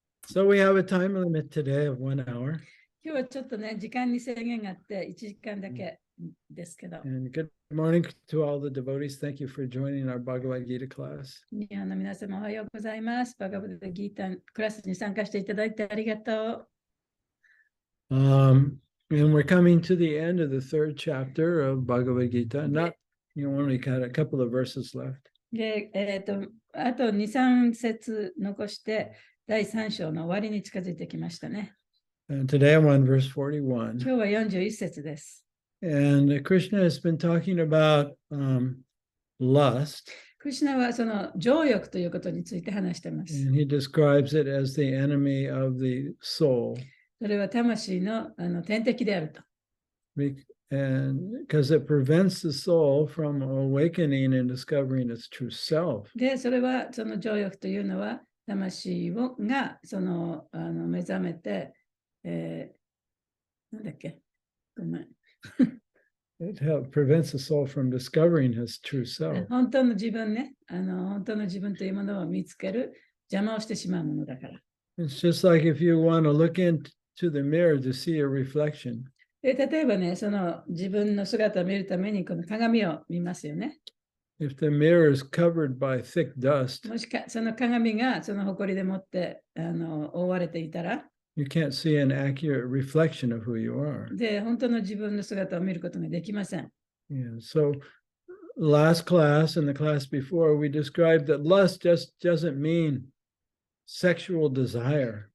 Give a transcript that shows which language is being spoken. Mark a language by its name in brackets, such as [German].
[English] So we have a time limit today of 1 hour. [Japanese] 今日はちょっとね、時間に制限があって1時間だけですけど。 [English] And good morning to all the devotees. Thank you for joining our Bhagavad Gita class. [Japanese] 日本の皆様おはようございます。バガバッドギータークラスに参加していただいてありがとう。 [English] And we're coming to the end of the third chapter of Bhagavad Gita. Not, only got a couple of verses left. [Japanese] で、あと2、3節残して第3章の終わりに近づいてきましたね。 [English] And today I'm on verse 41. [Japanese] 今日は41節です。 [English] And Krishna has been talking about lust. [Japanese] クリシュナはその情欲ということについて話しています。 [English] And he describes it as the enemy of the soul. [Japanese] それは魂の天敵であると。 [English] And because it prevents the soul from awakening and discovering its true self. [Japanese] で、それはその情欲というのは魂がその目覚めて、なんだっけごめん。 [English] It prevents the soul from discovering his true self. [Japanese] 本当の自分ね、本当の自分というものを見つける邪魔をしてしまうものだから。 [English] It's just like if you want to look into the mirror to see a reflection. [Japanese] で、例えばね、その自分の姿を見るためにこの鏡を見ますよね。 [English] If the mirror is covered by thick dust, [Japanese] もしかその鏡がその埃でもって覆われていたら、 [English] you can't see an accurate reflection of who you are. [Japanese] で、本当の自分の姿を見ることができません。 [English] Yeah, so last class and the class before, we described that lust just doesn't mean sexual desire.